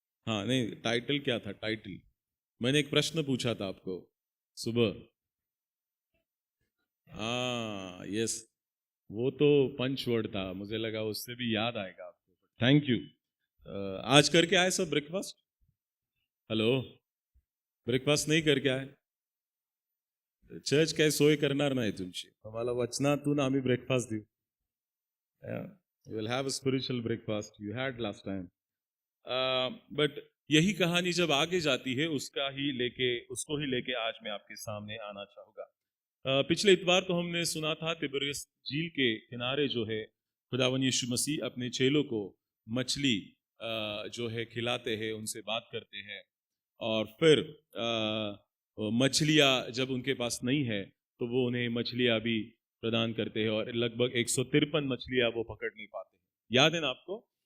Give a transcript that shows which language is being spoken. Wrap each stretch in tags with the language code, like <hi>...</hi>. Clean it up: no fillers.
<hi>हाँ, नहीं, टाइटल क्या था? टाइटल मैंने एक प्रश्न पूछा था आपको सुबह। हाँ यस, वो तो पंच वर्ड था, मुझे लगा उससे भी याद आएगा आपको। Thank you. आज करके आए सब ब्रेकफास्ट? हेलो, ब्रेकफास्ट नहीं करके आए?</hi> <mr>चर्च काय सोय करणार नाही तुमची, आम्हाला वचनातून आम्ही ब्रेकफास्ट देऊ।</mr> <en>You will have a spiritual breakfast you had last time.</en> <hi>But यही कहानी जब आगे जाती है उसको ही लेके आज मैं आपके सामने आना चाहूँगा। पिछले इतवार को हमने सुना था तिबरियस झील के किनारे जो है खुदावंद यीशु मसीह अपने चेलों को मछली जो है खिलाते हैं, उनसे बात करते हैं, और फिर मछलियाँ जब उनके पास नहीं है तो वो उन्हें मछलियाँ भी प्रदान करते हैं, और लगभग 153 मछलियाँ वो पकड़ नहीं पाते हैं। याद है ना आपको?</hi>